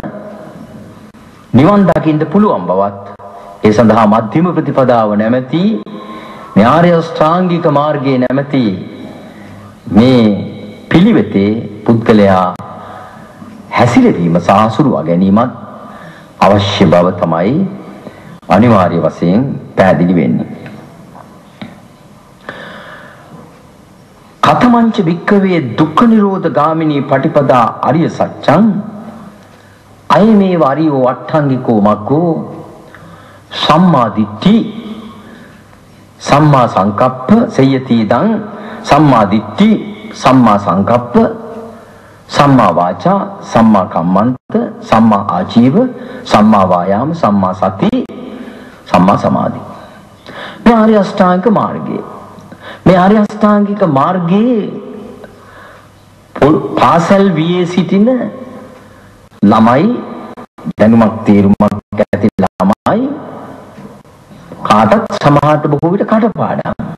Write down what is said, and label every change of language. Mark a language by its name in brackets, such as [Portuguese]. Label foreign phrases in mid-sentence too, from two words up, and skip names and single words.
[Sinhala] නිවන් දකින්න පුළුවන් බවත් ඒ සඳහා මධ්‍යම ප්‍රතිපදාව නැමැති මේ ආර්ය අෂ්ටාංගික මාර්ගයේ නැමැති මේ පිළිවෙතේ පුද්ගලයා හැසිරවීම සහ සුරුවා ගැනීමත් අවශ්‍ය බව තමයි අනිවාර්ය වශයෙන් පැහැදිලි වෙන්නේ. [Pali] කතමංච වික්කවේ දුක්ඛ නිරෝධ ගාමිනී පටිපදා අරිය සත්‍යං අයමේ වරියෝ අට්ඨංගිකෝ මග්ගෝ සම්මා දිට්ඨි සම්මා සංකප්ප සයති දං සම්මා දිට්ඨි සම්මා සංකප්ප සම්මා වාචා සම්මා කම්මන්ත සම්මා ආජීව සම්මා වායාම සම්මා සති සම්මා සමාධි. [Sinhala] මේ ආර්ය අෂ්ටාංගික මාර්ගය. මේ ආර්ය අෂ්ටාංගික මාර්ගයේ පාසල් වියේ සිටින ළමයි දැනුමක් තේරුමක් ඇති ළමයි කාටත් සමහරට බොහෝ විට කටපාඩම්.